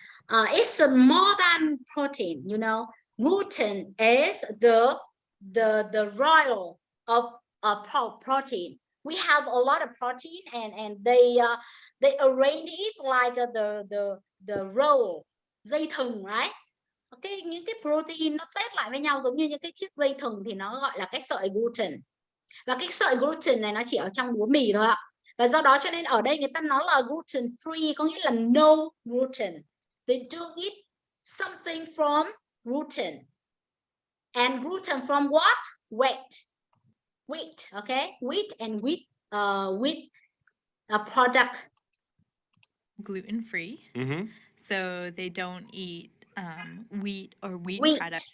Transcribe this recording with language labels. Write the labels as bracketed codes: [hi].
[en] It's more than protein, you know. Gluten is the royal of protein. We have a lot of protein, and they arrange it like the roll, dây thừng, right? [vi] Okay, những cái protein nó tết lại với nhau giống như những cái chiếc dây thừng thì nó gọi là cái sợi gluten. Và cái sợi gluten này nó chỉ ở trong lúa mì thôi ạ. Và do đó cho nên ở đây người ta nói là gluten free, có nghĩa là [en] no gluten. They don't eat something from gluten. And gluten from what? Wheat, okay? Wheat and wheat product. Gluten free. So they don't eat wheat or wheat products.